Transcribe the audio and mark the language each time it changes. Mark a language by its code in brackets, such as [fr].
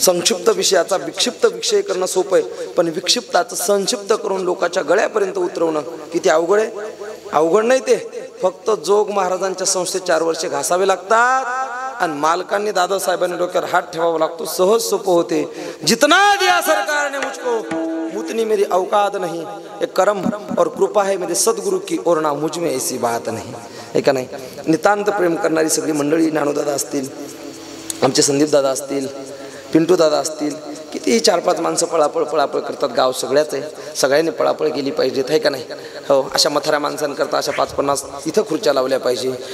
[mr] संक्षिप्त विषयाचा विक्षिप्त विषय करणं सोपं आहे, पण विक्षिप्ताचं संक्षिप्त करून लोकांच्या गळ्यापर्यंत उतरवणं किती अवघड आहे. अवघड नाही ते, फक्त जोग महाराजांच्या संस्थेत 4 वर्षे घासावे लागतात आणि मालकांनी दादासाहेबांनी डोक्यावर हात ठेवावा लागतो. सहज सोपं होते. [hi] जितना दिया सरकार ने मुझको उतनी मेरी औकात नहीं, एक करम और कृपा है मेरे सदगुरु की, और ना मुझ में ऐसी बात नहीं. [mr] आहे का नाही? नितांत प्रेम करणारी सगळी मंडळी, नानूदादा असतील, आमचे संदीप दादा असतील, पिंटू दादा असतील, किती 4-5 माणसं पळापळ करतात. गाव सगळ्याच आहे, सगळ्यांनी पळापळ केली पाहिजे. आहे का नाही? हो, अशा म्हाताऱ्या माणसांकरता अशा 5-50 इथं खुर्च्या लावल्या पाहिजे.